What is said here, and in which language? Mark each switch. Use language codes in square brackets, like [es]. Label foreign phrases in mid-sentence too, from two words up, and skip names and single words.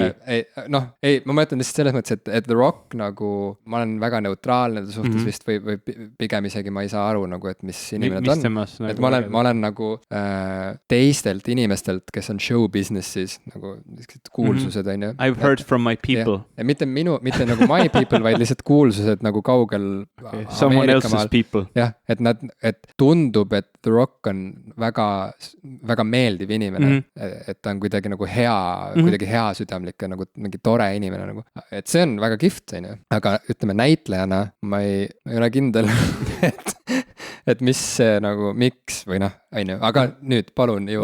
[et] Ma mõtlen lihtsalt selles mõttes, et The Rock nagu, ma olen väga neutraalne suhtes vist või pigem isegi ma ei saa aru nagu, et mis inimene ta on. Et ma olen nagu teistelt inimestelt, kes on [en] show businessis, [et] nagu kuulsused, on ju. [en] I've heard from my people. [et] Ja mitte nagu [en] my people, [et] vaid lihtsalt kuulsused nagu kaugel [en] someone else's people. [et] Jah, et tundub, et The Rock on väga, väga meeldiv inimene, et ta on kuidagi nagu kuidagi hea südamlik ja nagu mingi tore inimene nagu. Et see on väga kihvt, on ju. Aga ütleme näitlejana, ma ei ole kindel, et mis see nagu, miks või noh, on ju, aga nüüd palun jõua.